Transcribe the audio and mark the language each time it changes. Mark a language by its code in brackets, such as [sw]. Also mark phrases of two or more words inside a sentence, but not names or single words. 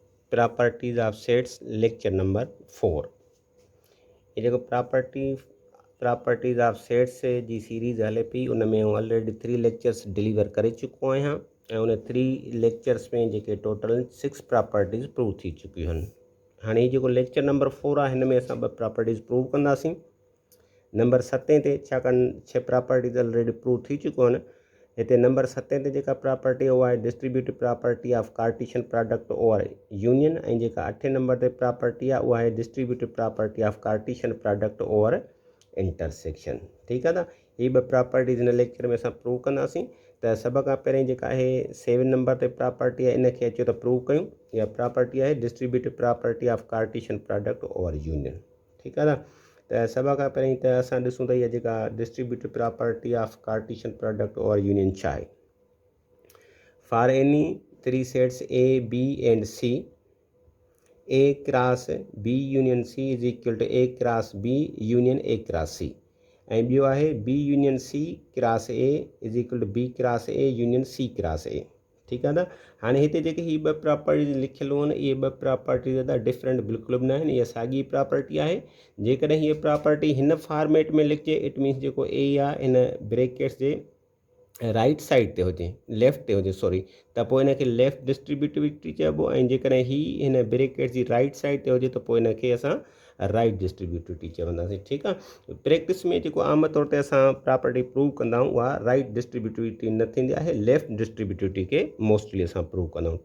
[en] Properties of sets lecture number 4. [sd] ये जेको [en] properties of sets [sd] जी सीरीज़ हले पई उन में [en] already 3 lectures deliver [sd] करे चुको आहियां ऐं उन [en] 3 lectures [sd] में जेके [en] total 6 properties prove [sd] थी चुकियूं आहिनि। हाणे जेको [en] lecture number 4 [sd] आहे हिन में असां [en] 2 properties prove [sd] कंदासीं। नंबर 7 ते छाकाणि [en] 6 properties already prove [sd] थी चुकियूं आहिनि। हिते नंबर 7 ते जेका प्रॉपर्टी उहा आहे [en] distributive property of Cartesian product over union [sd] ऐं जेका 8 नंबर ते प्रॉपर्टी आहे उहा आहे [en] distributive property of Cartesian product over intersection. [sd] ठीकु आहे न, हीअ 2 प्रॉपर्टीज़ हिन लेक्चर में असां प्रूव कंदासीं। त सभ खां पहिरीं जेका आहे 7 नंबर ते प्रॉपर्टी आहे इनखे अचो त प्रूव कयूं। इहा प्रॉपर्टी आहे [en] distributive property of Cartesian product over union. [sd] ठीकु आहे न, त सभ खां पहिरीं त असां ॾिसूं त इहा जेका [en] distributive property of Cartesian product over union [sd] छा आहे। [en] for any 3 sets A B and C A cross B union C is equal to A cross B union A cross C [sd] ऐं ॿियो आहे [en] B union C cross A is equal to B cross A union C cross A. [sd] ठीकु आहे न। हाणे हिते जेके हीअ 2 प्रॉपर्टीज़ लिखियलु आहिनि इहे 2 प्रॉपर्टीज़ त डिफरेंट बिल्कुलु बि न आहिनि। इहा साॻी प्रॉपर्टी आहे। जेकॾहिं हीअ प्रॉपर्टी हिन फॉर्मेट में लिखिजे [en] it means [sd] जेको A आहे इन ब्रैकेट्स जे [en] right side [sd] ते हुजे, लेफ़्ट ते हुजे सॉरी, त पोइ इनखे [en] left distributivity [sd] चइबो ऐं जेकॾहिं हीअ हिन ब्रैकेट जी [en] right side [sd] ते हुजे त पोइ इनखे असां [en] right distributivity [sd] चवंदासीं। ठीकु आहे। प्रैक्टिस में जेको आम तौर ते असां प्रॉपर्टी प्रूव कंदा आहियूं उहा [en] right distributivity [sd] न थींदी आहे, [en] left distributivity [sd] खे मोस्टली असां प्रूव कंदा आहियूं।